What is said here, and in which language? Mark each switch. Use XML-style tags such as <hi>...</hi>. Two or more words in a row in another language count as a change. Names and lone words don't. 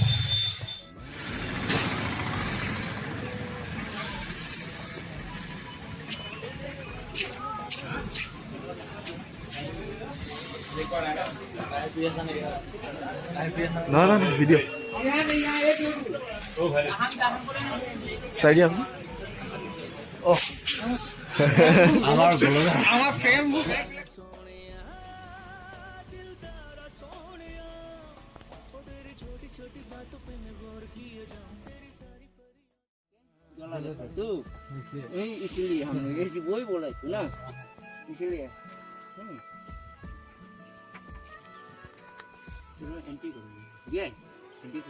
<as>নহয় ভিডিঅ' চাই দিয়া আপুনি। আমাৰ ফ্ৰেম</as> <hi>इसलिए हम ऐसी वही बोला था ना, इसलिए एंटी करो ये एंटी करो</hi>